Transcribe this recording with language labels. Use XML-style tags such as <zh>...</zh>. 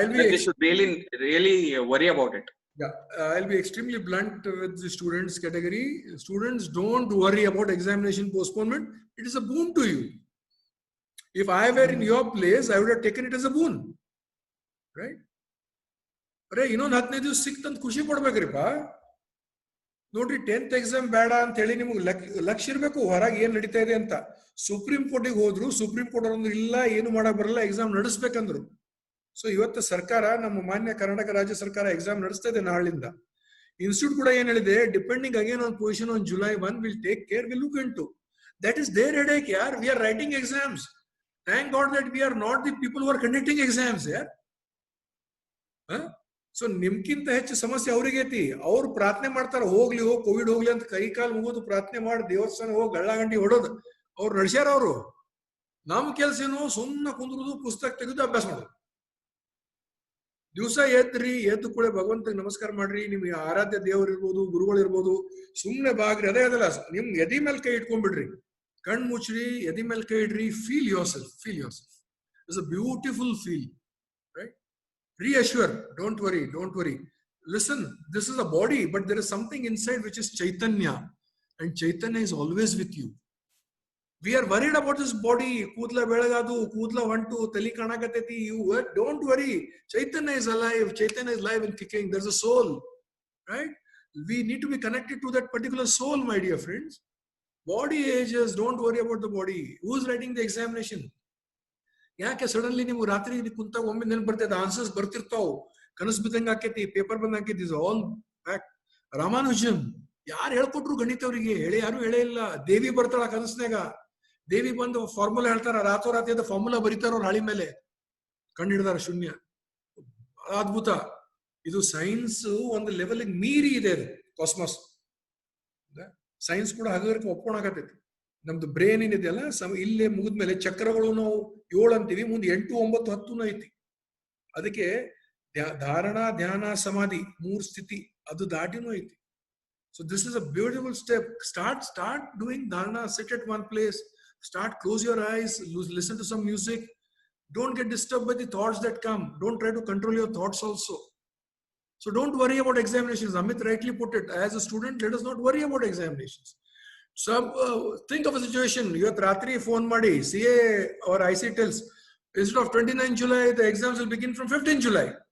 <en>They should really worry about it. Yeah, I'll be extremely blunt with the students category. Students, don't worry about examination postponement. It is a boon to you. If I were in your place, I would have taken it as a boon. Right?</en> <kn>ಅರೆ ಇನ್ನೊಂದು 15 ದಿವಸ ಸಿಕ್ತಂತ ಖುಷಿ ಪಡ್ಬೇಕ್ರಿಪ್ಪ. ನೋಡ್ರಿ 10th exam ಬೇಡ ಅಂತ ಹೇಳಿ ನಿಮ್ಗೆ ಲಕ್ಷ್ಯ ಇರ್ಬೇಕು ಹೊರಗೆ ಏನ್ ನಡೀತಾ ಇದೆ ಅಂತ. ಸುಪ್ರೀಂ ಕೋರ್ಟಿಗೆ ಹೋದ್ರು, ಸುಪ್ರೀಂ ಕೋರ್ಟ್ ಅವ್ರು ಇಲ್ಲ ಏನು ಮಾಡಕ್ ಬರಲ್ಲ, ಎಕ್ಸಾಮ್ ನಡೆಸ್ಬೇಕಂದ್ರು. ಸೊ ಇವತ್ತು ಸರ್ಕಾರ, ನಮ್ಮ ಮಾನ್ಯ ಕರ್ನಾಟಕ ರಾಜ್ಯ ಸರ್ಕಾರ ಎಕ್ಸಾಮ್ ನಡೆಸ್ತಾ ಇದೆ ನಾಳಿಂದ. ಇನ್ಸ್ಟಿಟ್ಯೂಟ್ ಕೂಡ ಏನ್ ಹೇಳಿದೆ,</kn> <en>Depending again on position on July 1 will take care, will look into. That is their headache, yaar. We are writing exams. Thank God that we are not the people who are conducting exams, yaar.</en> <kn>So ನಿಮ್ಗಿಂತ ಹೆಚ್ಚು ಸಮಸ್ಯೆ ಅವ್ರಿಗೆ ಐತಿ. ಅವ್ರು ಪ್ರಾರ್ಥನೆ ಮಾಡ್ತಾರ, ಹೋಗ್ಲಿ Covid ಹೋಗ್ಲಿ ಅಂತ ಕೈ ಕಾಲು ಮುಗಿದು ಪ್ರಾರ್ಥನೆ ಮಾಡಿ ದೇವಸ್ಥಾನ ಹೋಗಿ ಗಳ್ಳಗಂಡಿ ಹೊಡೋದು ಅವ್ರು ನಡೆಸ್ಯಾರ. ಅವರು ನಮ್ ಕೆಲ್ಸ ಏನು, ಸುಮ್ಮನೆ ಕುಂದ್ರುದು, ಪುಸ್ತಕ ತೆಗೆದು ಅಭ್ಯಾಸ ಮಾಡೋದು. ದಿವಸ ಎದ್ದು ಕೂಡ ಭಗವಂತ ನಮಸ್ಕಾರ ಮಾಡ್ರಿ, ನಿಮ್ಗೆ ಆರಾಧ್ಯ ದೇವರು ಇರ್ಬೋದು, ಗುರುಗಳು ಇರ್ಬೋದು, ಸುಮ್ನೆ ಬಾಗ್ರಿ. ಅದೇ ಅದಲ್ಲ, ನಿಮ್ ಎದಿ ಮೇಲೆ ಕೈ ಇಟ್ಕೊಂಡ್ಬಿಡ್ರಿ, ಕಣ್ ಮುಚ್ಚ್ರಿ, ಎದಿ ಮೇಲೆ ಕೈ ಇಡ್ರಿ,</kn> <en>Feel yourself, feel yourself. It's a beautiful feel, right? Reassure, don't worry. Listen, this is a body, but there is something inside which is Chaitanya, and Chaitanya is always with you. We are worried about this body.</en> <kn>Kudla belagadu, kudla vantu, tali kanakateti.</kn> <en>You don't worry. Chaitanya is alive. Chaitanya is live and kicking. There's a soul, right? We need to be connected to that particular soul, my dear friends. Body ages. Don't worry about the body. Who's writing the examination?</en> <kn>ಯಾಕೆ suddenly ನಿಮ್ಗೆ ರಾತ್ರಿ ಕುಂತಾಗ ಒಮ್ಮೆ ನೆನಪು ಬರ್ತೈತೆ, answers ಬರ್ತಿರ್ತಾವ್, ಕನಸು ಬಿದ್ದಂಗ ಆಕೈತಿ, paper ಬಂದ್ ಆಕೈತಿ.</kn> <en>Is all fact.</en> <kn>ರಾಮಾನುಜನ್ ಯಾರು ಹೇಳ್ಕೊಟ್ರು ಗಣಿತ ಅವರಿಗೆ? ಯಾರು ಹೇಳೇ ಇಲ್ಲ. ದೇವಿ ಬರ್ತಾಳ ಕನಸ್ನಾಗ, ದೇವಿ ಬಂದು ಫಾರ್ಮುಲಾ ಹೇಳ್ತಾರ, ರಾತ್ರೋರಾತ್ರಿ ಅದ ಫಾರ್ಮುಲಾ ಬರೀತಾರ ಅವ್ರ ಹಾಳಿ ಮೇಲೆ, ಕಂಡು ಹಿಡ್ದಾರ ಶೂನ್ಯ. ಅದ್ಭುತ. ಇದು ಸೈನ್ಸ್ ಒಂದು ಲೆವೆಲ್ ಮೀರಿ ಇದೆ. ಅದು ಕಾಸ್ಮಸ್. ಸೈನ್ಸ್ ಕೂಡ ಹಗರಕ್ಕೆ ಒಪ್ಕೊಳಕತ್ತೈತಿ. ನಮ್ದು ಬ್ರೇನ್ ಏನಿದೆಯಲ್ಲ, ಇಲ್ಲೇ ಮುಗಿದ್ಮೇಲೆ ಚಕ್ರಗಳು ನಾವು 7 ಅಂತೀವಿ, ಮುಂದೆ 8, 9, 10 ಐತಿ. ಅದಕ್ಕೆ ಧಾರಣ, ಧ್ಯಾನ, ಸಮಾಧಿ 3 ಸ್ಥಿತಿ, ಅದು ದಾಟಿನೂ ಐತಿ.</kn> <en>So this is a beautiful step. Start doing dharana. Sit at one place, close your eyes, listen to some music. Don't get disturbed by the thoughts that come. Don't try to control your thoughts also. So don't worry about examinations. Amit rightly put it. As a student, let us not worry about examinations. So think of a situation.</en> <kn>Ivat ratri phone ಮಾಡಿ</kn> <en>CA or IC tells, instead of 29 July, the exams will begin from 15 July.</en>